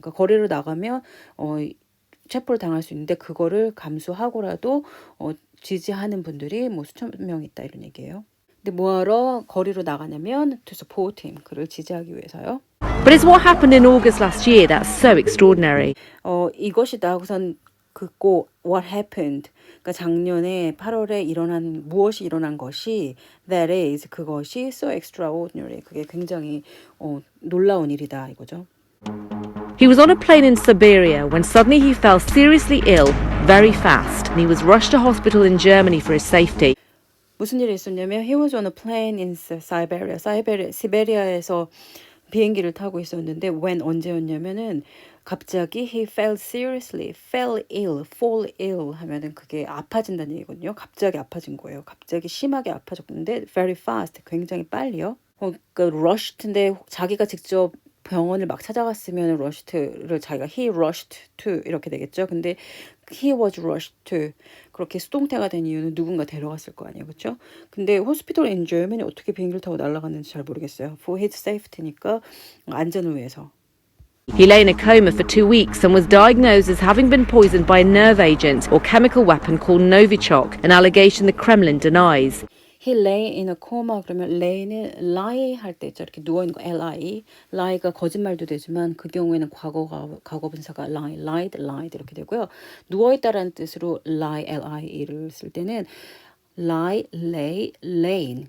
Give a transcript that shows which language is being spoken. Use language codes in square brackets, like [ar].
[ko] 그러니까 거리로 나가면 체포를 당할 수 있는데 그거를 감수하고라도 지지하는 분들이 뭐 수천 명 있다 이런 얘기예요. 근데 뭐하러 거리로 나가냐면 [en] to support him [ko] 그를 지지하기 위해서요. [en] But it's what happened in August last year that's so extraordinary. [ko] 이것이다. 우선 긋고 [en] what happened. [ko] 그러니까 작년에 8월에 무엇이 일어난 것이 [en] that is [ko] 그것이 [en] so extraordinary. [ko] 그게 굉장히 놀라운 일이다 이거죠. [en] He was on a plane in Siberia when suddenly he fell seriously ill very fast and he was rushed to hospital in Germany for his safety. 무슨 일이 있었냐면 he was on a plane in Siberia. [ko] 시베리아에서 비행기를 타고 있었는데 [en] when [ko] 언제였냐면은 갑자기 [en] he fell ill [ko] 하면은 그게 아파진다는 얘기거든요. 갑자기 아파진 거예요. 갑자기 심하게 아파졌는데 [en] very fast [ko] 굉장히 빨리요. 그러니까 [en] rushed [ko] 인데 자기가 직접 병원을 막 찾아갔으면 rushed를 자기가 [en] he rushed to [ko] 이렇게 되겠죠. 근데 [en] he was rushed to [ko] 그렇게 수동태가 된 이유는 누군가 데려갔을 거 아니에요. 그렇죠? 근데 [en] hospital in Germany [ko] 어떻게 비행기를 타고 날아갔는지 잘 모르겠어요. [en] For his safety [ko] 니까 안전을 위해서. [en] He lay in a coma for 2 weeks and was diagnosed as having been poisoned by a nerve agent or chemical weapon called Novichok, an allegation the Kremlin denies. He lay in a coma. [ko] 그러면 [en] lay [ko] 는 [en] lie [ko] 할 때 있죠. 이렇게 누워 있는 거 lie. [en] lie [ko] 가 거짓말도 되지만 그 경우에는 과거 분사가 [en] lied [ko] 이렇게 되고요. 누워 있다라는 뜻으로 [en] lie lie [ko] 를 쓸 때는 [en] lie, lay, lain.